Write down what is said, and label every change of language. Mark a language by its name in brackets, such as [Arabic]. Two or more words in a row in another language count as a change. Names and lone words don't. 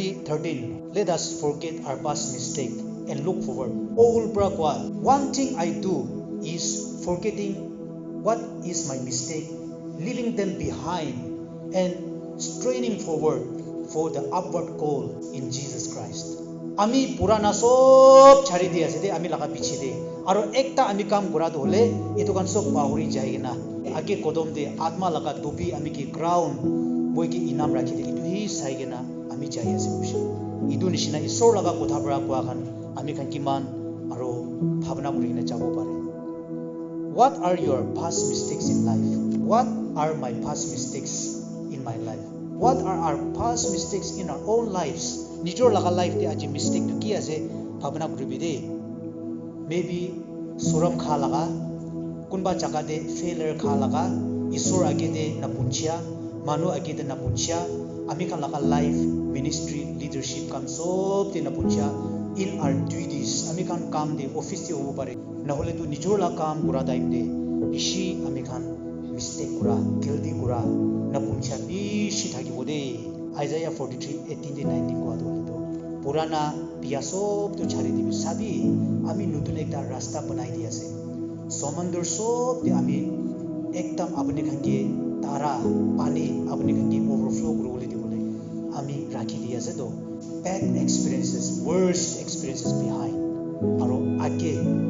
[English] 3:13 let us forget our past mistake and look forward all bra kwa one thing I do is forgetting what is my mistake, leaving them behind and straining forward for the upward call in Jesus Christ. [Naga Pidgin] Ami purana sob chari dia ase de ami laga piche de aro ekta ami kam kora to hole etu kan sob bahuri jai na age kodom de atma laga dubi ami ki ground moi ki inam rakhi de itu hi sai gena ami jai ase bushi idu nishina isor laga kotha bra kwa khan ami khan kiman aro bhavna kuri na jabo pare [English] What are your past mistakes in life? What are my past mistakes in my life? What are our past mistakes in our own lives? [Naga Pidgin] Nijor laga life de aji mistake to ki ase bhavna kuribi de. Maybe suram kha laga, kunba jaga de failure kha laga, isor age de napunchia, manu age de napunchia, ami kan laga life, ministry, leadership kan sob de napunchia [English] in our duties. [Naga Pidgin] Ami kan kam de office de hobo pare. নহলে তো নিজৰ লা কাম কৰা টাইম দে বেছি আমি খান মিস্টেক কৰা গিল্টি কৰা না পুঞ্চা বেছি থাকিব দে আইজায়া 43:18-19 কোৱা তো পুরানা বিয়া সব তো ছাড়ি দিবি সাবি আমি নতুন একটা রাস্তা বানাই দি আছে সমুদ্র সব দে আমি একদম আপনি খানকে তারা পানি আপনি খানকে ওভারফ্লো করবলে দিবলে আমি রাখি দি আছে তো [English] bad experiences worst experiences behind [Naga Pidgin] aro age